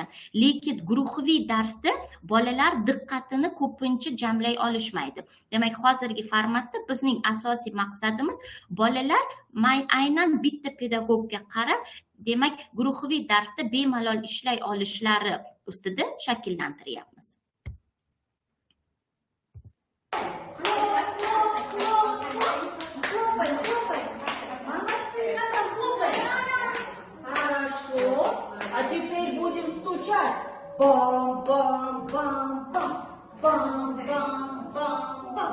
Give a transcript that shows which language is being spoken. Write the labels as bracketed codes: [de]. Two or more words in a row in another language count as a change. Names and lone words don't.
[uz] Lekin guruhiy darsda bolalar diqqatini ko'pincha jamlay olishmaydi. Demak, hozirgi formatda bizning asosiy maqsadimiz bolalar aynan bitta pedagogga qarab, demak, guruhiy darsda bemalol ishlay olishlari ustida shakllantiryapmiz. [ru] А теперь будем стучать. Бам-бам-бам-бам. Бам-бам-бам-бам.